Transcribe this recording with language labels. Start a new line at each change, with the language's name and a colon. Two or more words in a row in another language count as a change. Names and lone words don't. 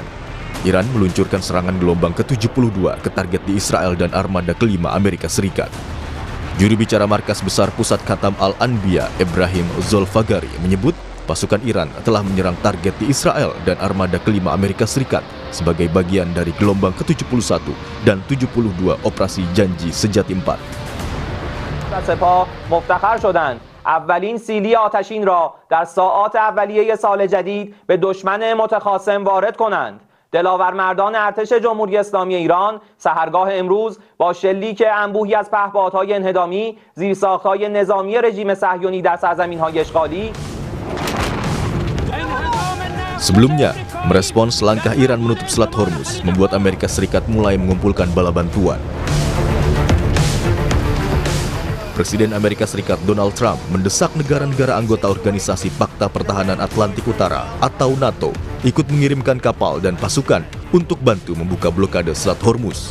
Indonesian: Iran meluncurkan serangan gelombang ke-72 ke target di Israel dan armada kelima Amerika Serikat. Juru bicara Markas Besar Pusat Khatam Al-Anbiya, Ibrahim Zolfagari, menyebut pasukan Iran telah menyerang target di Israel dan armada kelima Amerika Serikat sebagai bagian dari gelombang ke-71 dan 72 operasi Janji Sejati 4.
Persian: سپاه مفتخر شدند اولین سیلی آتشین را در ساعات اولیه سال جدید به دشمن متخاصم وارد کنند. دلاورمردان ارتش جمهوری اسلامی ایران سحرگاه امروز با شلیک انبوهی از پهپادهای انهدامی زیرساخت‌های نظامی رژیم صهیونی در سرزمین‌های اشغالی.
Indonesian: Sebelumnya, merespons langkah Iran menutup Selat Hormuz membuat Amerika Serikat mulai mengumpulkan bala bantuan. Presiden Amerika Serikat Donald Trump mendesak negara-negara anggota Organisasi Pakta Pertahanan Atlantik Utara atau NATO ikut mengirimkan kapal dan pasukan untuk bantu membuka blokade Selat Hormuz.